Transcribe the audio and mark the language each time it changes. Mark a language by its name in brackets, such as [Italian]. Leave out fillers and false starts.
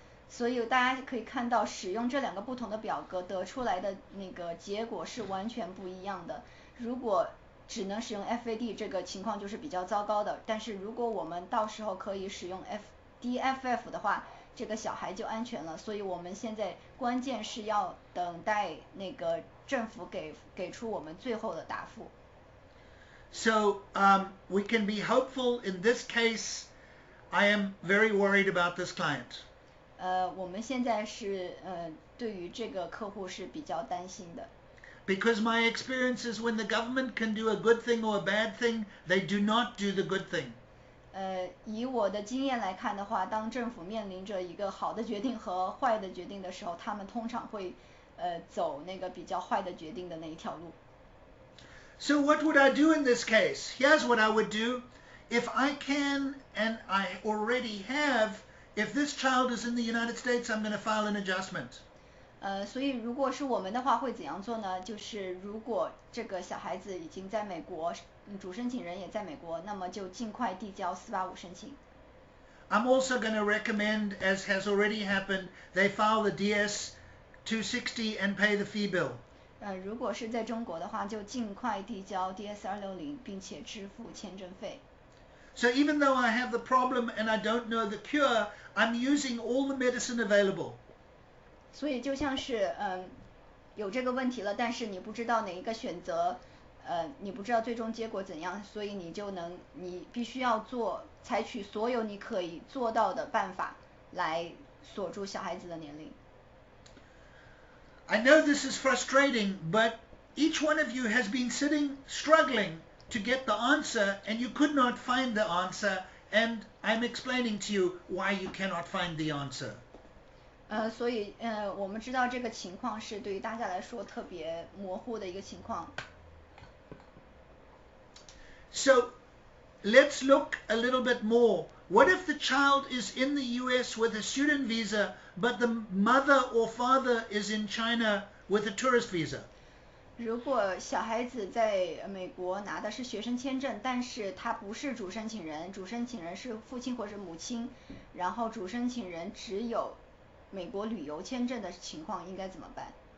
[Chinese] 所以大家可以看到使用这两个不同的表格得出来的那个结果是完全不一样的。如果只能使用 FAD 这个情况就是比较糟糕的，但是如果我们到时候可以使用 DFF 的话，这个小孩就安全了。所以我们现在关键是要等待那个政府给出我们最后的答复。 [English] So we can be hopeful. In this case, I am very worried about this client. [Chinese] 我们现在是对于这个客户是比较担心的。 [English] Because my experience is when the government can do a good thing or a bad thing, they do not do the good thing. [Chinese] 以我的经验来看的话，当政府面临着一个好的决定和坏的决定的时候，他们通常会走那个比较坏的决定的那一条路。 [English] So what would I do in this case? Here's what I would do. If I can, and I already have, if this child is in the United States, I'm going to file an adjustment. [Chinese] 所以如果是我们的话会怎样做呢？就是如果这个小孩子已经在美国，主申请人也在美国，那么就尽快递交485申请。 [English] I'm also going to recommend, as has already happened, they file the DS 260 and pay the fee bill. [Chinese] 如果是在中国的话，就尽快递交 DS 260，并且支付签证费。 [English] So even though I have the problem and I don't know the cure, I'm using all the medicine available. [Chinese] 所以就像是有这个问题了，但是你不知道哪一个选择，你不知道最终结果怎样，所以你必须要采取所有你可以做到的办法来锁住小孩子的年龄。 [English] I know this is frustrating, but each one of you has been sitting struggling to get the answer, and you could not find the answer, and I'm explaining to you why you cannot find the answer. [Chinese] 所以我们知道这个情况是对于大家来说特别模糊的一个情况。 [English] So let's look a little bit more. What if the child is in the US with a student visa, but the mother or father is in China with a tourist visa? [Chinese] 如果小孩子在美国拿的是学生签证，但是他不是主申请人，主申请人是父亲或者母亲，然后主申请人只有美国旅游签证的情况，应该怎么办？